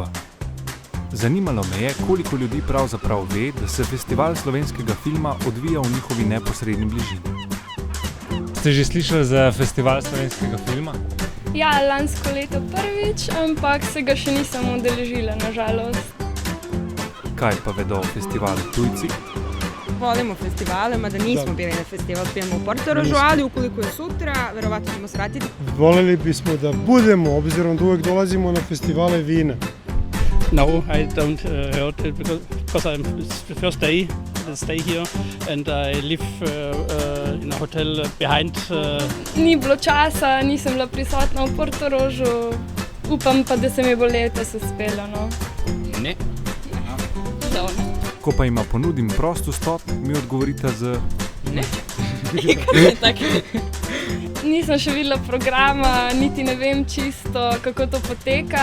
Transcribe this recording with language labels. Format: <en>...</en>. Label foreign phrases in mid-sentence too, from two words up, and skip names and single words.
<sl>Zanimalo me je, koliko ljudi pravzaprav ve, da se festival slovenskega filma odvija v njihovi neposredni bližini. Ste že slišali za festival slovenskega filma? Ja, lansko leto prvič, ampak se ga še nisem udeležila, nažalost. Kaj pa vedo o festivalu tujci?</sl> <sr>Volimo festivale, mada nismo bili na festival filma u Portorožu, ali ukoliko je sutra, verovatno ćemo se vratiti.</sr> <hr>Voljeli bismo da budemo, obzirom da uvijek dolazimo na festivale vina.</hr> <en>No, I don't heard it because it's the first day I stay here and I live in a hotel behind.</en> <sl>Ni bilo časa, nisem bila prisotna v Portorožu, upam pa, da se mi bo letos uspelo, no. Ne. Dobro. Ko pa ima ponudim prost vstop, mi odgovorite z... Ne. Nisem še videla programa, niti ne vem čisto, kako to poteka.</sl>